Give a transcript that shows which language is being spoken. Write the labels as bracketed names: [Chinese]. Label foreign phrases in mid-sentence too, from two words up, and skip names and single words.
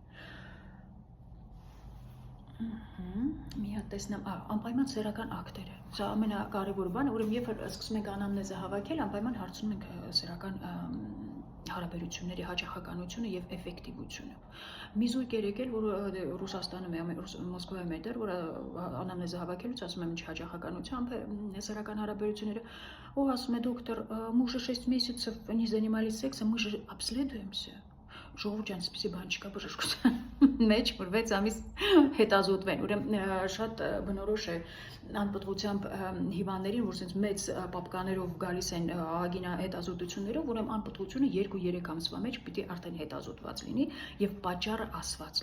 [Armenian] Մի հատ տեսնեմ, անպայման սեռական ակտերը։ Սա ամենակարևոր բանը, ուրեմն երբ սկսում ենք անամնեզը հավաքել, անպայման հարցնում ենք սեռական հարաբերությունների հաճախականությունը եւ էֆեկտիվությունը։ Մի զույգ էր եկել, որ Ռուսաստանում է, Մոսկվայում է դեռ, որ անամնեզը հավաքելուց ասում եմ, ինչ հաճախականությամբ սեռական հարաբերությունները, ասում է դոկտор, [Russian] мы уже 6 месяцев не занимались сексом, мы же обследуемся։ [Armenian] Ժողովուրդ ջան, սպիսի բան չկա բժշկության մեջ, որ 6 ամիս հետազոտվեն, ուրեմն շատ բնորոշ է անպտղությամբ հիվանդներին, որ sense մեծ պապկաներով գալիս են ագինա հետազոտություններով, ուրեմն անպտղությունը 2-3 ամսվա մեջ պիտի արդեն հետազոտված լինի եւ պատճառը ասված